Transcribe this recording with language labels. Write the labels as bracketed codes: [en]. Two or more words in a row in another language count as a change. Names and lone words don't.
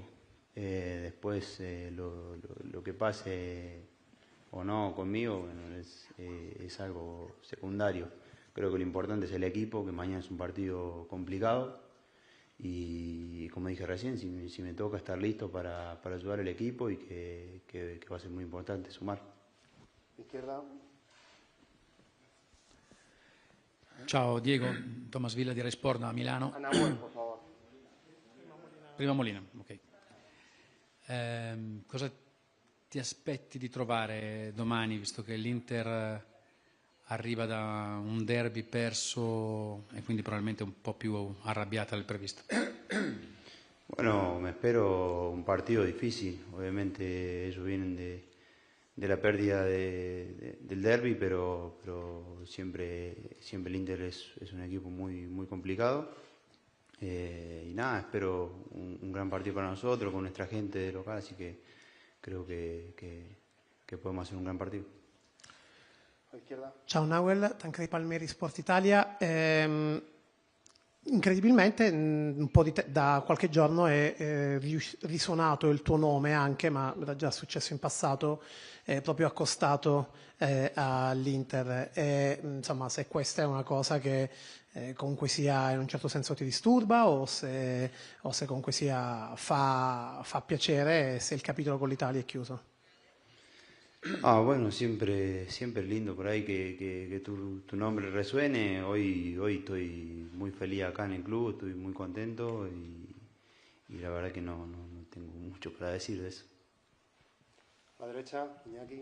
[es] Después lo que pase o no conmigo, bueno, es algo secundario. Creo que lo importante es el equipo, que mañana es un partido complicado y como dije recién, si me toca estar listo para ayudar al equipo y que va a ser muy importante sumar. Izquierda. [it] Ciao Diego, Thomas Villa di Rai Sport da Milano. [es] Nahuel, por favor. [it] Prima Molina, ok. Cosa ti aspetti di trovare domani, visto che l'Inter arriva da un derby perso e quindi probabilmente un po' più arrabbiata del previsto? [es] Bueno, me espero un partido difícil. Obviamente ellos vienen de la pérdida del derby, pero siempre el Inter es un equipo muy complicado. Y nada, espero un gran partido para nosotros, con nuestra gente de local, así que creo que podemos hacer un gran partido. [it] Ciao Nahuel, Tancredi Palmieri, Sport Italia. Incredibilmente un po' da qualche giorno è risuonato il tuo nome anche, ma era già successo in passato, proprio accostato all'Inter. Insomma, se questa è una cosa che comunque sia in un certo senso ti disturba o se comunque sia fa piacere, se il capitolo con l'Italia è chiuso. [es] Bueno, siempre es lindo por ahí que tu nombre resuene. Hoy estoy muy feliz acá en el club, estoy muy contento y la verdad que no tengo mucho para decir de eso. A la derecha, Iñaki.